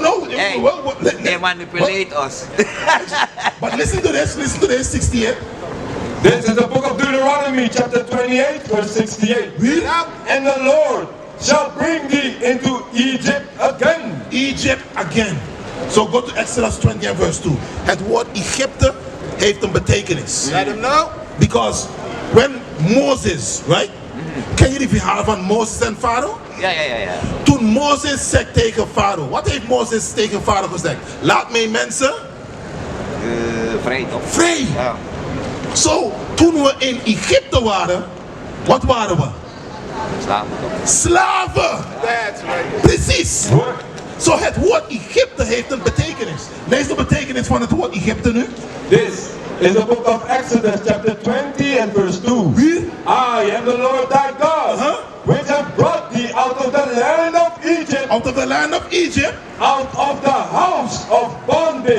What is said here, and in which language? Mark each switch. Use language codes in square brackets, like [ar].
[en] Hey, they manipulate us. But listen to this, 68. This is the book of Deuteronomy, chapter 28, verse 68. Read. And the Lord shall bring thee into Egypt again. Egypt again. So go to Exodus 20 and verse 2. [nl] Het woord Egypte heeft een betekenis. [en] Let him know. Because when Moses, right? [nl] Ken je die verhaal van Moses en Farao? Ja. Toen Moses zegt tegen Farao, wat heeft Moses tegen Farao gezegd? Laat mijn mensen Vrij toch? vrij. Ja. Zo, toen we in Egypte waren, wat waren we? Slaven toch? Slaven! [en] That's right. [nl] Precies! Zo, het woord Egypte heeft een betekenis. Lees de betekenis van het woord Egypte nu. [en] This is the book of Exodus, chapter 20 and verse 2. [nl] Hier? [en] I am the Lord thy God, which have brought thee out of the land of Egypt, Out of the land of Egypt. out of the house of bondage.